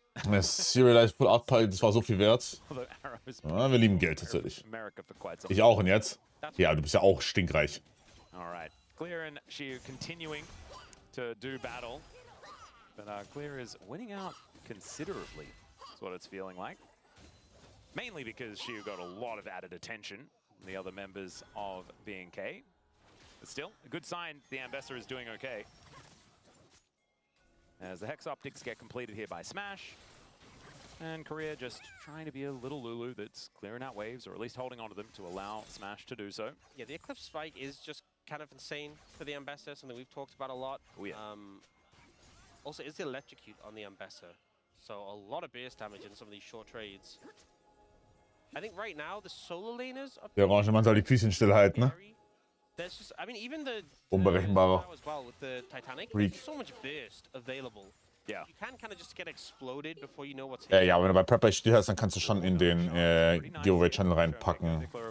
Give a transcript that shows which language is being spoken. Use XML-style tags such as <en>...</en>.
<de>Das Serialized Full Art Pie, das war so viel wert. Ja, wir lieben Geld tatsächlich. Ich auch und jetzt? Ja, du bist ja auch stinkreich.</de> <en>Alright. Clear and she continuing to do battle. But Clear is winning out considerably. That's what it's feeling like. Mainly because she got a lot of added attention from the other members of BNK. But still, a good sign the Ambassador is doing okay. As the Hex Optics get completed here by Smash. And Korea just trying to be a little Lulu that's clearing out waves, or at least holding onto them to allow Smash to do so. Yeah, the Eclipse Spike is just kind of insane for the Ambassador, something we've talked about a lot. Oh, yeah. Also, is the Electrocute on the Ambassador. So a lot of burst damage in some of these short trades. I think right now, the solo laners are...</en> <de>Der Orange, man soll die Füßchen stillhalten, ne?</de> <en>There's just, I mean, even the...</en> <de>Unberechenbarer.</de> <en>As well with the Titanic,</en> <de>Freak.</de> <en>there's so much burst available. Yeah. You can kind of just get exploded before you know what's</en> <de>Ja, wenn du bei Prepper still hast, dann kannst du schon in den Giveaway-Channel reinpacken.</de>